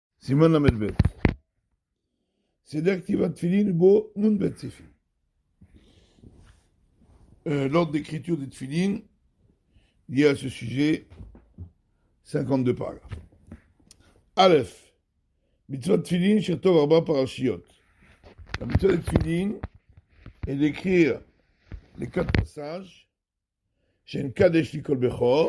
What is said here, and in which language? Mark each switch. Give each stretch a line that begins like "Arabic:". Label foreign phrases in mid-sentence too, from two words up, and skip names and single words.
Hebrew: סימן ל"ב. סדר כתיבת תפילין בו נ"ב סעיפים.
French: L'ordre d'écriture des tefilines lié à ce sujet, 52 paragraphes.
Hebrew: א, מצות תפילין שיכתוב ארבע פרשיות.
French: La mitzvot des tefilin est d'écrire les 4 passages chez un
Hebrew: קדש לי כל בכור.